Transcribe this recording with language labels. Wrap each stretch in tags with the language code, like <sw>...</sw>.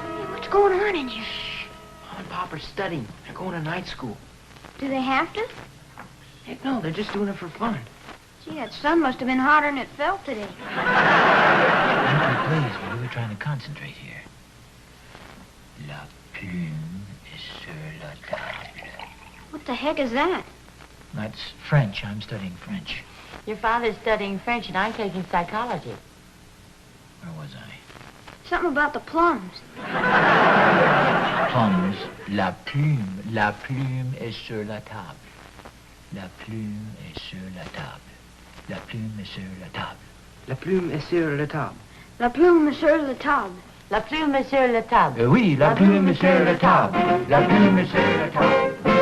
<en>What's going on in here? Mom and Pop are studying. They're going to night school. Do they have to? Heck no, they're just doing it for fun. Gee, that sun must have been hotter than it felt today. Please, we were trying to concentrate here.</en> <fr>La plume est sur la table.</fr> <en>What the heck is that? That's French. I'm studying French. Your father's studying French and I'm taking psychology. Where was I? Something about the plums. Plums.</en> <fr>La plume est sur la table. La plume est sur la table. La plume est sur la table. La plume est sur la table. La plume sur la table. La plume est sur la table. Oui, la plume est sur la table. La plume est sur la table.</fr>